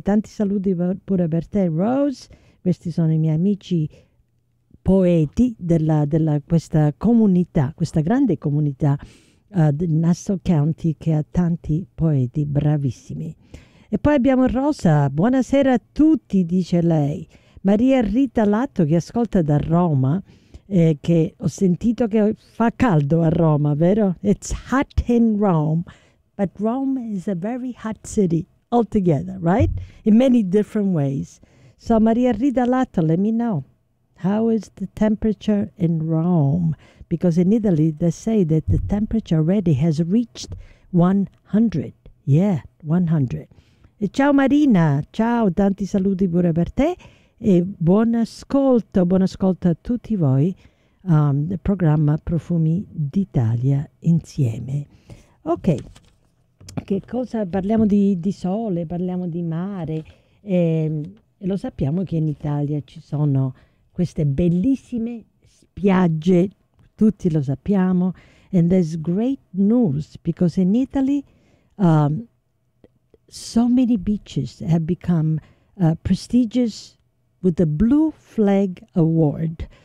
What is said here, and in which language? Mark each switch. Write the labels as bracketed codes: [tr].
[it] Tanti saluti pure per te, Rose. Questi sono i miei amici poeti della questa comunità, questa grande comunità di Nassau County, che ha tanti poeti bravissimi. E poi abbiamo Rosa. Buonasera a tutti, dice lei. Maria Rita Latto, che ascolta da Roma, che ho sentito che fa caldo a Roma, vero? [en] It's hot in Rome. But Rome is a very hot city altogether, right? In many different ways. So Maria Rita Latto, let me know. How is the temperature in Rome? Because in Italy, they say that the temperature already has reached 100. Yeah, 100. [it] E ciao Marina, ciao, tanti saluti pure per te. E buon ascolto a tutti voi. Il programma Profumi d'Italia insieme. Ok. Che cosa parliamo di sole, parliamo di mare, e lo sappiamo che in Italia ci sono queste bellissime spiagge, tutti lo sappiamo. [en] And there's great news, because in Italy so many beaches have become prestigious with the Blue Flag Award.